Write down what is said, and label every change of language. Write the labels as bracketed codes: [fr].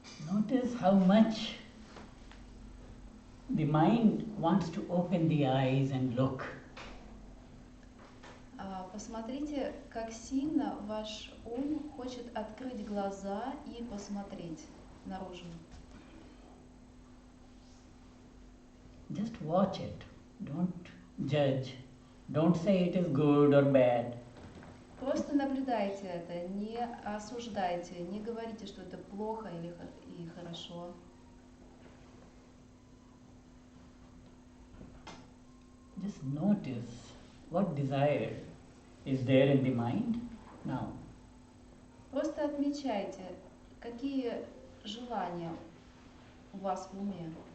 [en] Notice how much the mind wants to open the eyes and look. [ru] Посмотрите, как сильно ваш ум хочет открыть глаза и посмотреть наружу. [en] Just watch it. Don't judge. Don't say it is good or bad. [ru] Просто наблюдайте это, не осуждайте, не говорите, что это плохо или хорошо. [en] Just notice what desire is there in the mind now. [ru] Просто отмечайте, какие желания у вас в уме.